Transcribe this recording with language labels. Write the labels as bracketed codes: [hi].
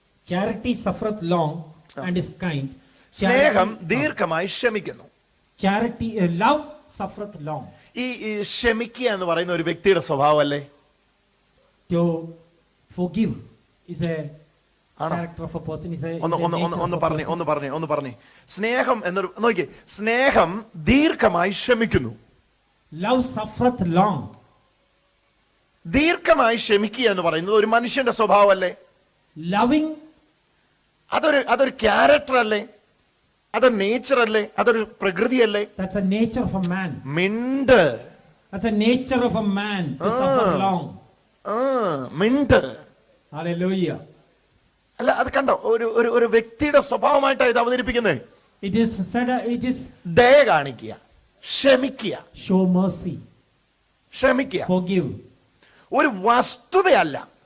[en] Charity suffereth long and is kind. [ml] സ്നേഹം ദീർഘമായി ക്ഷമിക്കുന്നു. [en] Charity, love suffereth long. [ml] ഈ ക്ഷമിക്കുക എന്ന് പറയുന്ന ഒരു വ്യക്തിയുടെ സ്വഭാവമല്ലേ? [en] To forgive is a [ml] ആണോ? [en] character of a person. Is a, [ml] ഒന്ന് [en] is a [ml] ഒന്ന് ഒന്ന് [en] nature [ml] ഒന്ന് [en] of a [ml] പറഞ്ഞേ [en] person. [ml] ഒന്ന് പറഞ്ഞേ സ്നേഹം എന്നൊരു നോക്കിയേ, സ്നേഹം ദീർഘമായി ക്ഷമിക്കുന്നു. [en] Love suffereth long. [ml] ദീർഘമായി ക്ഷമിക്കുക എന്ന് പറയുന്നത് ഒരു മനുഷ്യന്റെ സ്വഭാവമല്ലേ? [en] Loving, [ml] അതൊരു ക്യാരക്ടർ അല്ലേ? അതൊരു നേച്ചർ അല്ലേ? അതൊരു പ്രകൃതിയല്ലേ? [en] that's a nature of a man. [ml] മിണ്ട്. [en] That's a nature of a man to suffer long. [ml] മിണ്ട്. [en] Hallelujah. [ml] അല്ല, അത് കണ്ടോ, ഒരു വ്യക്തിയുടെ സ്വഭാവമായിട്ടാണ് ഇത് അവതരിപ്പിക്കുന്നത്. [en] It is said, it is [ml] ദയ കാണിക്കുക, ക്ഷമിക്കുക, [en] show mercy, [ml] ക്ഷമിക്കുക. [en] forgive. [ml] ഒരു വസ്തുതയല്ല,